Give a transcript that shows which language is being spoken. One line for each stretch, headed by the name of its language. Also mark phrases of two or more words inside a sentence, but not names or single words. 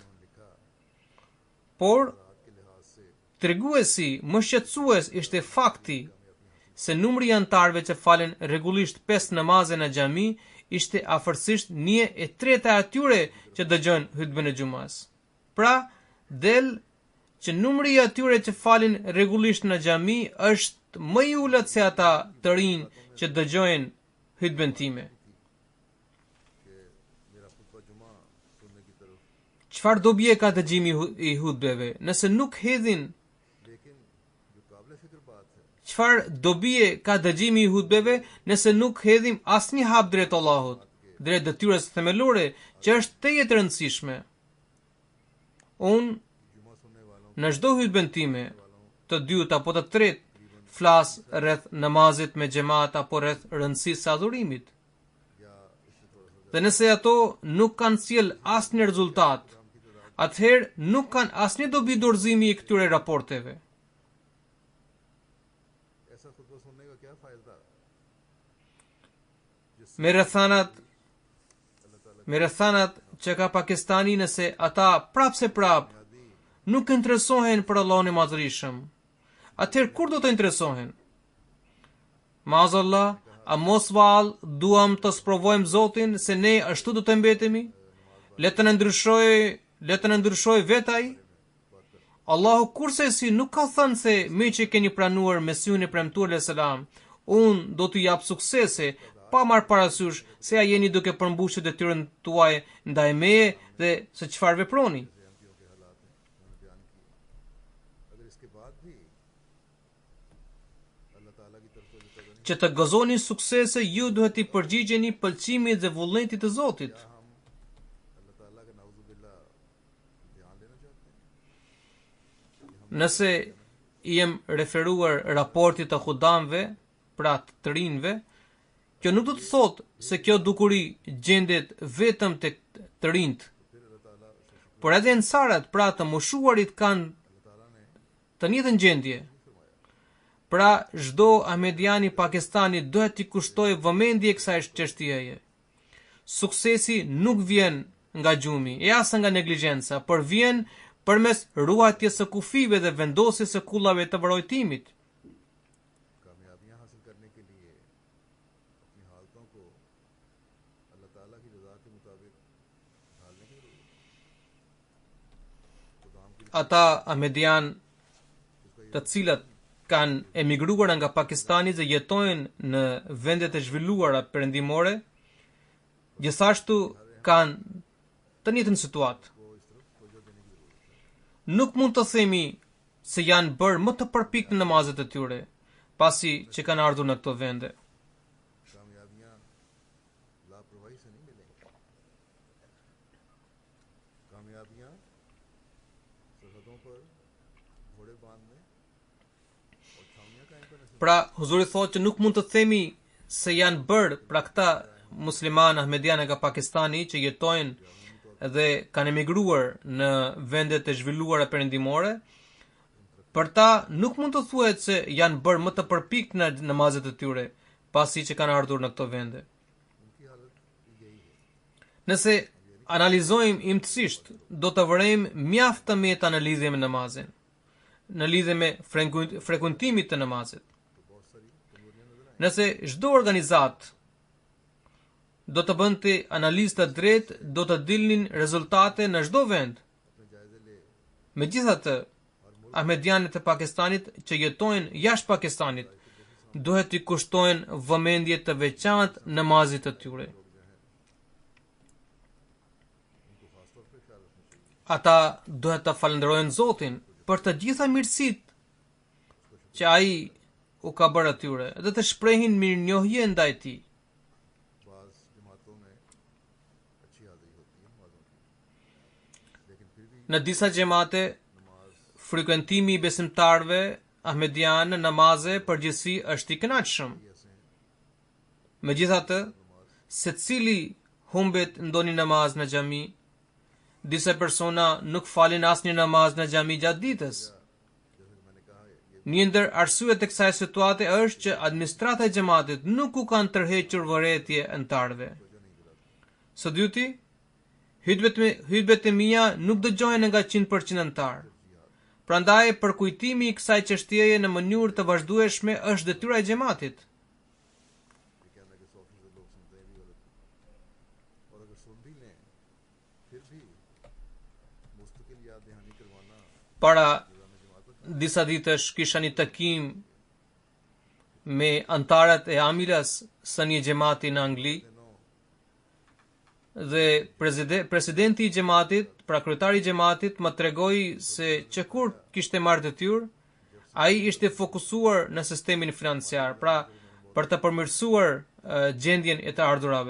Albanian: Por treguesi më shqetësues ishte fakti se numri i anëtarëve që falen rregullisht 5 namaze në xhami ishte afërsisht 1/3 e atyre që dëgjojnë hutben e xumas. Pra, del që numri i atyre që falin rregullisht në xhami është më i ulët se ata të rinj që dëgjojnë hutben time.
Urdu: کہ میرا خطبہ جمعہ سننے کی طرف,
Albanian: Çfarë dobie ka dëgjimi i hutbeve nëse nuk hedhin?
Urdu: لیکن جو قابل فکر بات ہے
Albanian: Çfarë dobie ka dëgjimi i hutbeve nëse nuk hedhim asnjë hap drejt Allahut, drejt detyrës themelore që është tejet e rëndësishme? Unë
Urdu: جمعہ سننے والوں
Albanian: në çdo hutben time, të dytë apo të tretë, flas rreth namazit me xhamat apo rreth rëndësisë së adhurimit.
Urdu: یا اس سے تھوڑا سا
Albanian: Dhe nëse ato nuk kanë sjell asnjë rezultat, atëherë nuk kanë asnjë dobi dorëzimi i këtyre raporteve.
Urdu: ایسا خطبہ سننے کا کیا فائدہ
Albanian: Me rrethanat që ka Pakistani nëse ata prap nuk interesohen për Allahun e Madhërisëm, atëherë kur do të interesohen? Maazallah, a mos vallë duam të sprovojmë Zotin se ne ashtu do të mbetemi? Le të në ndryshoj vetë ai? Allahu kurse si nuk ka thënë se me që keni pranuar Mesihun e premtuar
Arabic: عليه السلام,
Albanian: unë do t'ju jap suksese, pa marrë parasysh se a jeni duke përmbushur detyrën tuaj ndaj meje dhe se çfarë veproni.
Urdu: ایم پی او کے حالات ہیں انہوں نے بیان کیے۔ اگر اس کے بعد بھی اللہ تعالیٰ کی طرف سے جو توجہ
Albanian: Që të gëzoni suksese, ju duhet i përgjigjeni pëlqimit dhe vullnetit të Zotit.
Urdu: ہم اللہ تعالیٰ کا نعوذباللہ دھیان لینا چاہتے ہیں.
Albanian: Nëse i jem referuar raportit të hudamve, pra të rinjve, kjo nuk do të thotë se kjo dukuri gjendet vetëm tek të rinjt, por edhe ansarat, pra të moshuarit kanë të njëjtën gjendje. Pra çdo ahmedian i Pakistanit duhet t'i kushtojë vëmendje kësaj çështjeje. Suksesi nuk vjen nga gjumi, e as nga neglizhenca, por vjen përmes ruajtjes së kufive dhe vendosjes së kullave të vërojtimit.
Urdu: کامیابیاں حاصل کرنے کے لیے اپنی حالتوں کو اللہ تعالیٰ کی رضا کے مطابق ڈھالنے کی ضرورت ہے. تو کام کی
Albanian: Ata ahmedian të cilët kanë emigruar nga Pakistani dhe jetojnë në vendet e zhvilluara perëndimore, gjithashtu kanë të njëjtën situatë.
Urdu: کو اس طرف توجہ دینے کی ضرورت ہے.
Albanian: Nuk mund të themi se janë bërë më të përpikt në namazet e tyre, pasi që kanë ardhur në këto vende.
Urdu: کامیابیاں لاپرواہی سے نہیں ملیں گی. کامیابیاں سرحدوں پر گھوڑے باندھنے اور چھاؤنیاں قائم کرنے سے
Albanian: Pra, Huzuri thotë që nuk mund të themi se janë bërë pra këta musliman ahmedian nga Pakistani që jetojnë dhe kanë emigruar në vendet e zhvilluara perëndimore. Për ta nuk mund të thuhet se janë bërë më të përpikt në namazet e tyre, pasi që kanë ardhur në këto vende.
Urdu: ان کی حالت یہی ہے.
Albanian: Nëse analizojmë imtësisht, do të vërejmë mjaft të meta në lidhje me namazin, në lidhje me frekuentimit të namazit.
Urdu: تو بہت ساری کمزوریاں نظر آئیں گی.
Albanian: Nëse çdo organizat do të bënte analizë të drejtë, do të dilnin rezultate në çdo vend.
Urdu: اپنے جائزے لے
Albanian: Megjithatë, ahmedianët e Pakistanit që jetojnë jashtë Pakistanit duhet të kushtojnë vëmendje të veçantë namazit të tyre.
Urdu: ان کو خاص طور پر خیال رکھنا چاہیے.
Albanian: Ata duhet të falenderojnë Zotin për të gjitha mirësitë që ai u ka bërë atyre dhe të shprehin mirënjohje ndaj tij.
Urdu: بعض جماعتوں میں اچھی حاضری ہوتی ہے نمازوں کی، لیکن پھر بھی
Albanian: Në disa xhamate
Urdu: नमाज
Albanian: frekuentimi i besimtarëve ahmedian në namaze përgjithësi është i kënaqshëm.
Urdu: ایسے ہیں
Albanian: Megjithatë, secili humbet ndonjë namaz në xhami. Disa persona nuk falin asnjë namaz në xhami gjatë ditës.
Urdu: جیسے کہ میں نے کہا یہ
Albanian: Një ndër arsyet e kësaj situate është që administrata e xhamatit nuk u kanë tërhequr vërejtje antarëve.
Urdu: توجہ نہیں دلاتی.
Albanian: Së dyti, hutbet e mia nuk dëgjohen nga 100% antar. Prandaj përkujtimi i kësaj çështjeje në mënyrë të vazhdueshme është detyra e xhamatit.
Urdu: یہ کہنا کہ 100% لوگ سنتے ہیں بھی غلط ہے. اور اگر سن بھی لیں پھر بھی مستقل یاد دہانی کروانا
Albanian: Para
Urdu: نظام جماعت پر
Albanian: disa ditësh kisha një takim me antarët e amilas së një xhamati në Angli
Urdu: दिनों
Albanian: dhe presidenti i xhamatit, pra kryetari i xhamatit më tregoi se që kur kishte marrë detyrë, ai ishte fokusuar në sistemin financiar, pra për të përmirësuar gjendjen e të ardhurave.